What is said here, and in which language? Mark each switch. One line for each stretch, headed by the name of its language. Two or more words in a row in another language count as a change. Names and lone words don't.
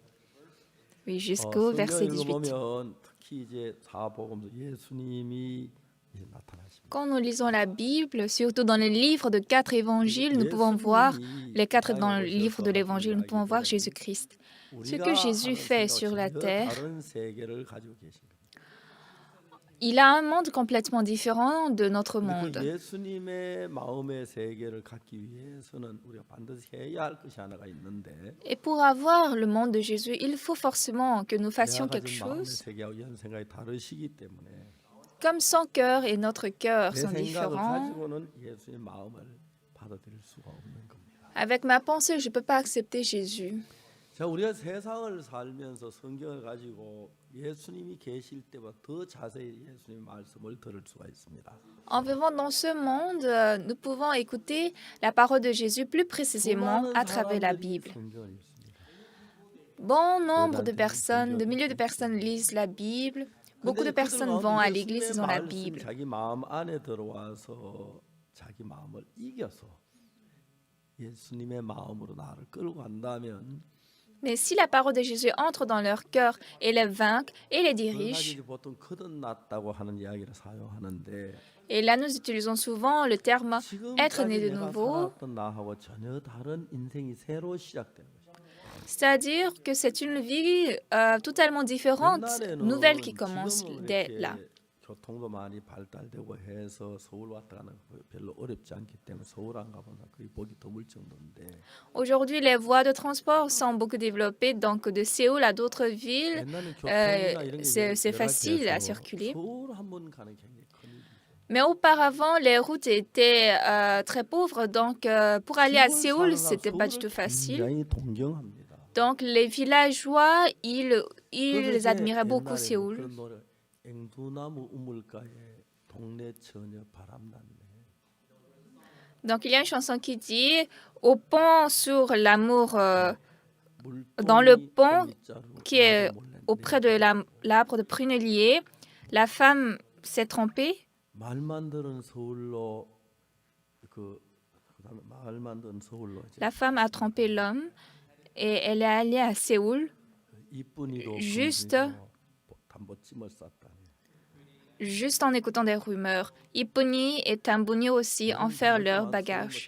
French: Oui, jusqu'au verset 18.
Korean: 보면 특히 이제 사복음서 예수님이 이제 나타나십니다.
French: Quand nous lisons la Bible, surtout dans les livres de 4 évangiles, nous pouvons voir les 4 dans le livre de l'évangile, nous pouvons voir Jésus-Christ. Ce que Jésus fait sur la terre, il a un monde complètement différent de notre
Korean: 근데 그
French: monde.
Korean: 예수님의 마음의 세계를 갖기 위해서는 우리가 반드시 해야 할 것이 하나가 있는데
French: Et pour avoir le monde de Jésus, il faut forcément que nous
Korean: 내가
French: fassions quelque
Korean: 가진 마음의
French: chose.
Korean: 세계하고 연 생각이 다르시기 때문에
French: Comme son cœur et notre cœur
Korean: 내
French: sont
Korean: 생각을
French: différents,
Korean: 가지고는 예수의 마음을 받아들일 수가 없는 겁니다.
French: avec ma pensée, je ne peux pas accepter Jésus.
Korean: 자, 우리가 세상을 살면서 성경을 가지고 예수님이 계실 때보다 더 자세히 예수님의 말씀을 들을 수가 있습니다.
French: En vivant dans ce monde, nous pouvons écouter la parole de Jésus plus précisément
Korean: 수많은
French: à travers la
Korean: 사람들이
French: Bible.
Korean: 성경을 읽습니다.
French: Bon nombre de personnes, de milliers de personnes lisent la Bible. Beaucoup de
Korean: 근데 그들
French: personnes vont à
Korean: 가운데
French: l'église,
Korean: 예수님의
French: ils ont la
Korean: 말씀이
French: Bible.
Korean: 자기 마음 안에 들어와서 자기 마음을 이겨서 예수님의 마음으로 나를 끌고 간다면
French: Mais si la parole de Jésus entre dans leur cœur et les vainque et les
Korean: 그걸
French: dirige,
Korean: 가지고 보통 거듭났다고 하는 이야기를 사용하는데
French: et là nous utilisons souvent le terme être né
Korean: 지금까지
French: de
Korean: 내가
French: nouveau,
Korean: 살았던 나하고 전혀 다른 인생이 새로 시작되는 것이죠.
French: c'est-à-dire que c'est une vie totalement différente, nouvelle qui commence
Korean: 지금은
French: dès
Korean: 이렇게
French: là.
Korean: 교통도 많이 발달되고 해서 서울 왔다 가는 거 별로 어렵지 않기 때문에 서울 안 가보면 거의 보기 드물 정도인데
French: Aujourd'hui, les voies de transport sont beaucoup développées, donc de Séoul à d'autres villes,
Korean: 옛날에는 교통이나 이런 게
French: c'est facile à
Korean: 열악해서
French: circuler.
Korean: 서울 한 번 가는 게 굉장히 큰 일이죠.
French: Mais auparavant, les routes étaient très pauvres, donc pour aller à
Korean: 시골
French: Séoul,
Korean: 사는
French: c'était pas du
Korean: 서울을
French: tout facile.
Korean: 굉장히 동경합니다.
French: Donc les villageois, ils
Korean: 그래서 이제
French: admiraient beaucoup
Korean: 옛날에는
French: Séoul.
Korean: 그런 노래 앵두나무 우물가에 동네 처녀 바람났네.
French: Donc il y a une chanson qui dit au pont sur l'amour, dans le pont qui est auprès de l'arbre de prunellier, la femme s'est trompée.
Korean: 말만 들은 서울로 그다음에 말만 들은 서울로 이제
French: La femme a trompé l'homme et elle est allée à Séoul
Korean: 이쁜이로
French: juste-
Korean: 분주해서 담보찜을 쌌다니.
French: juste en écoutant des rumeurs. Iponi et Tambuni aussi en faire leur bagage.